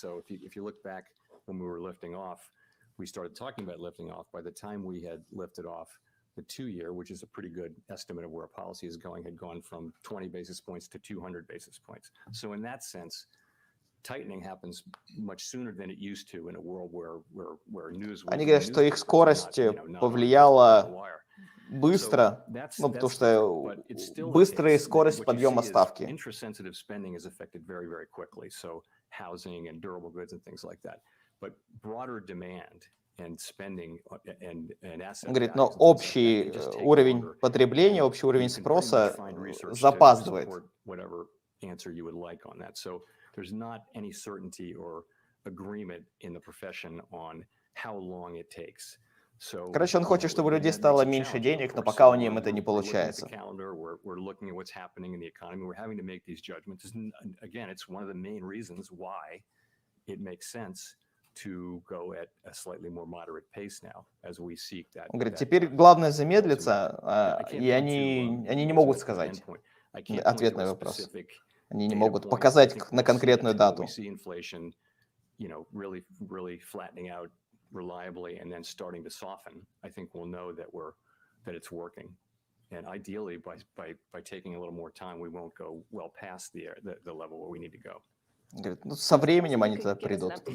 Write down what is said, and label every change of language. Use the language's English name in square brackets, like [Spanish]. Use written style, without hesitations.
[English] So if you look back when we were lifting off, we started talking about lifting off. By the time we had lifted off, the 2-year, which is a pretty good estimate of where policy is going, had gone from 20 basis points to 200 basis points. So in that sense, tightening happens much sooner than it used to in a world where news. [Russian] Они говорят, что их скорость повлияла быстро, потому что быстрая скорость подъема ставки. [English] Interest-sensitive spending is affected very, very quickly. So housing and durable goods and things like that. But broader demand and spending and assets. [Russian] Говорит, но общий уровень потребления, общий уровень спроса запаздывает. [English] Whatever answer you would like on that. So there's not any certainty or agreement in the profession on how long it takes. [Russian] Короче, он хочет, чтобы у людей стало меньше денег, но пока у них это не получается. [English] We're looking at what's happening in the economy. We're having to make these judgments. Again, it's one of the main reasons why it makes sense to go at a slightly more moderate pace now as we seek that. [Russian] Он говорит, теперь главное замедлиться, и они не могут сказать ответ на вопрос. Они не могут показать на конкретную дату. [English] Really flattening out reliably and then starting to soften, I think we'll know that it's working. And ideally, by taking a little more time, we won't go well past the level where we need to go. [Russian] Говорит, ну, со временем они туда придут.